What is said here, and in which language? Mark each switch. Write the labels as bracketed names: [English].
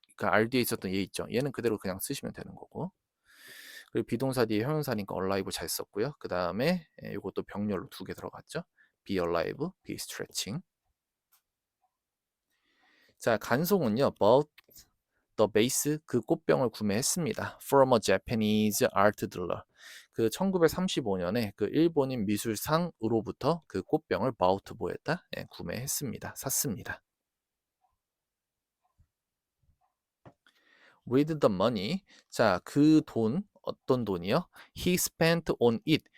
[Korean] 그 R 뒤에 있었던 얘 있죠. 얘는 그대로 그냥 쓰시면 되는 거고. 그리고 비동사 뒤에 형용사니까 alive 잘 썼고요. 그 다음에 이것도 병렬로 2개 들어갔죠. [English] be alive, be stretching. [Korean] 자, 간송은요. [English] bought the vase [Korean] 그 꽃병을 구매했습니다. [English] from a Japanese art dealer. [Korean] 그 1935년에 그 일본인 미술상으로부터 그 꽃병을 bought 뭐했다? 예, 구매했습니다. 샀습니다. [English] with the money. [Korean] 자, 그 돈, 어떤 돈이요? [English] he spent on it.